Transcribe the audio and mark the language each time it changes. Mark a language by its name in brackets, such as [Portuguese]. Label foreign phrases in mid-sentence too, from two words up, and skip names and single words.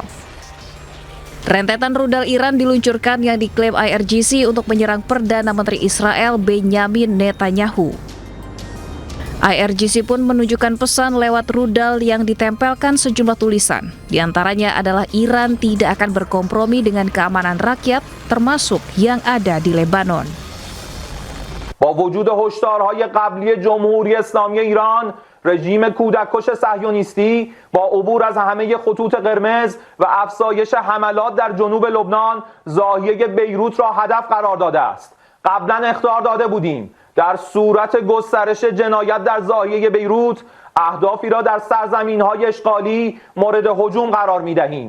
[Indonesian] Rentetan rudal Iran diluncurkan yang diklaim IRGC untuk menyerang Perdana Menteri Israel Benjamin Netanyahu. IRGC pun menunjukkan pesan lewat rudal yang ditempelkan sejumlah tulisan. Di antaranya adalah Iran tidak akan berkompromi dengan keamanan rakyat, termasuk yang ada di Lebanon. [Persian] با وجود هشدارهای قبلی جمهوری اسلامی ایران، رژیم کودککش صهیونیستی با عبور از همه خطوط قرمز و افزایش حملات در جنوب لبنان ضاحیه بیروت را هدف قرار داده است. قبلا اخطار داده بودیم در صورت گسترش جنایت در ضاحیه بیروت اهدافی را در سرزمین‌های اشغالی مورد هجوم قرار می‌دهیم.